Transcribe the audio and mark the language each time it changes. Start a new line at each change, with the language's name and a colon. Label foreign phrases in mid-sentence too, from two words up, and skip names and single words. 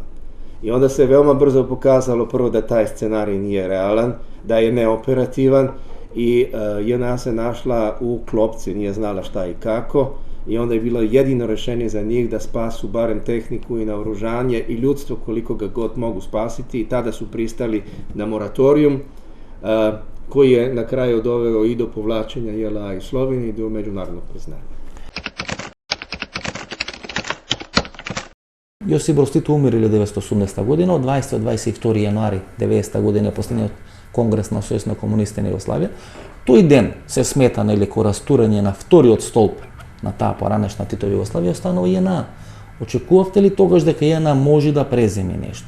Serbian: I onda se veoma brzo pokazalo prvo da taj scenarij nije realan, da je neoperativan, i JNA se našla u klopci, nije znala šta i kako, i onda je bilo jedino rešenje za njih da spasu barem tehniku i naoružanje i ljudstvo koliko ga god mogu spasiti, i tada su pristali na moratorijum koji je na kraju doveo i do povlačenja JLA i Slovenije i do međunarodnog priznanja.
Macedonian: Јосип Broz Tito умер 1980 година, од 22 јануари 90 година последниот конгрес на Сојуз на комунистите на Југославија. Тој ден се смета на ко растурање на вториот столб на таа поранешна Титова Југославија останува JNA. Очекувавте ли тогаш дека JNA може да преземе нешто?